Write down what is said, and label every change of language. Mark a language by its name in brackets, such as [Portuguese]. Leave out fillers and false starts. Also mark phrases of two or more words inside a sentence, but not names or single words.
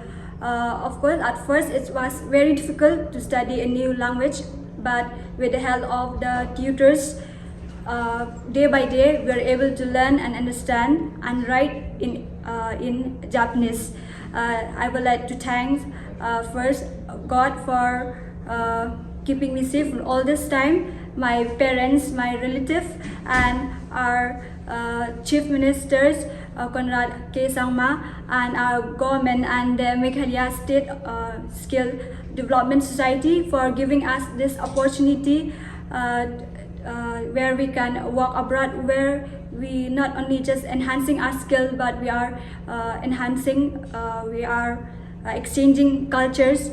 [English] Of course, at first it was very difficult to study a new language, but with the help of the tutors, day by day we are able to learn and understand and write in Japanese. I would like to thank first God for keeping me safe all this time, my parents, my relatives, and our chief ministers, Conrad K. Sangma, and our government and the Meghalaya State Skill Development Society for giving us this opportunity where we can work abroad, where we not only just enhancing our skill, but we are we are exchanging cultures.